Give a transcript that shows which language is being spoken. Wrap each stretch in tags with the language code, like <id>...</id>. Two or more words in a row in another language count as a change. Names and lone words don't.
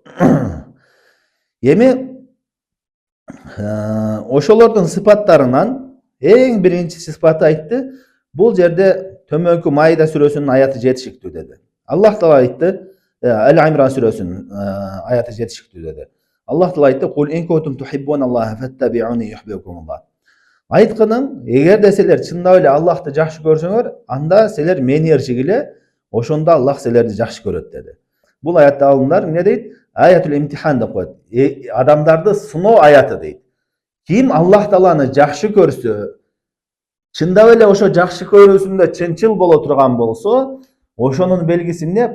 <ky>Эми ошолордун сыпаттарынан эң биринчи сыпаты айтты. Бул жерде төмөнкү Маида сүрөсүнүн аяты жетишиктүү деди. Аллах Таала айтты, Ал-Имран сүрөсүнүн аяты жетишиктүү деди. Аллах Таала айтты:</ky> <ar>"قل إن كنتم تحبون الله فاتبعوني يحببكم الله."</ar> <ky>Айткының, эгерде силер чындап эле Аллахты жакшы көрсөңөр, анда силер мени ээрчигиле, ошондо Аллах силерди жакшы көрөт деди. Бул аятта алымдар эмне дейт?</ky> <ar>آية الامتحان</ar> <ky>деп коет. Адамдарды сыноо аяты дейт. Ким Аллах Тааланы жакшы көрсө, чындап эле ошо жакшы көрүүсүндө чынчыл боло турган болсо, ошонун белгиси эмне?</ky>